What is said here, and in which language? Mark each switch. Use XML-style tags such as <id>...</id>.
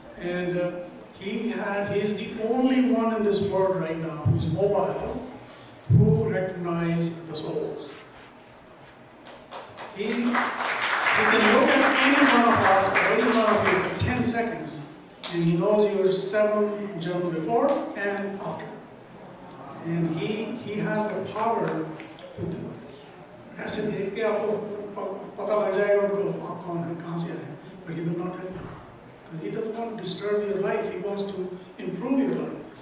<en>And he's the only one in this world right now who's mobile, who recognizes the souls. He can look at any one of us, or any one of you for 10 seconds, and he knows your 7 jannah before and after. And he has the power to</en> <hi>ऐसे देख के आपको पता लग जाएगा उनको आप कौन है, कहाँ से आए,</hi> <en>but he will not tell you. Because he doesn't want to disturb your life, he wants to improve your life.</en>